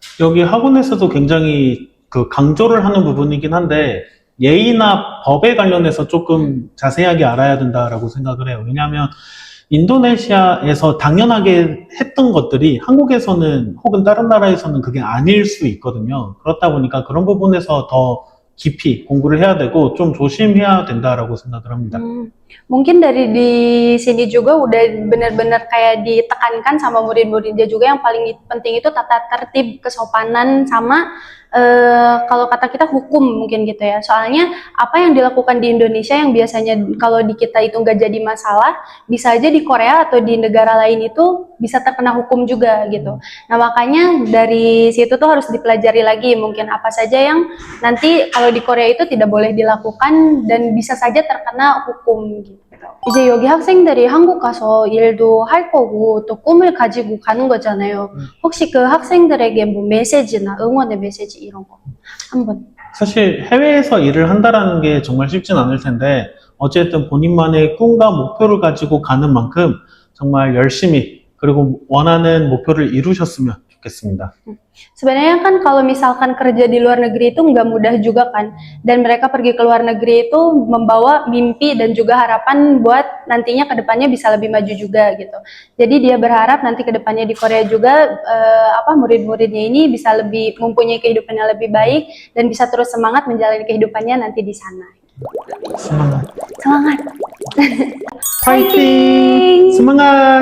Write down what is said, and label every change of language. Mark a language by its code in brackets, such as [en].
[ko] 여기 학원에서도 굉장히 강조를 하는 부분이긴 한데 예의나 법에 관련해서 조금 자세하게 알아야 된다라고 생각을 해요. 왜냐하면 인도네시아에서 당연하게 했던 것들이 한국에서는 혹은 다른 나라에서는 그게 아닐 수 있거든요. 그렇다 보니까 그런 부분에서 더 깊이 공부를 해야 되고 좀 조심해야 된다라고 생각을 합니다. [id] Mungkin dari di sini juga udah benar-benar kayak ditekankan sama murid-muridnya juga yang paling penting itu tata tertib, kesopanan, sama kalau kata kita hukum mungkin gitu ya. Soalnya apa yang dilakukan di Indonesia yang biasanya kalau di kita itu nggak jadi masalah, bisa aja di Korea atau di negara lain itu bisa terkena hukum juga gitu. Nah makanya dari situ tuh harus dipelajari lagi mungkin apa saja yang nanti kalau di Korea itu tidak boleh dilakukan dan bisa saja terkena hukum gitu. [ko] 이제 여기 학생들이 한국 가서 일도 할 거고 또 꿈을 가지고 가는 거잖아요. 혹시 그 학생들에게 뭐 메시지나 응원의 메시지 이런 거 한번. 사실 해외에서 일을 한다라는 게 정말 쉽진 않을 텐데 어쨌든 본인만의 꿈과 목표를 가지고 가는 만큼 정말 열심히 그리고 원하는 목표를 이루셨으면 좋겠습니다. [id] Sebenarnya kan kalau misalkan kerja di luar negeri itu nggak mudah juga kan, dan mereka pergi ke luar negeri itu membawa mimpi dan juga harapan buat nantinya kedepannya bisa lebih maju juga gitu. Jadi dia berharap nanti kedepannya di Korea juga murid-muridnya ini bisa lebih mempunyai kehidupan yang lebih baik dan bisa terus semangat menjalani kehidupannya nanti di sana. Semangat. Semangat. [ko] 파이팅! [id] semangat!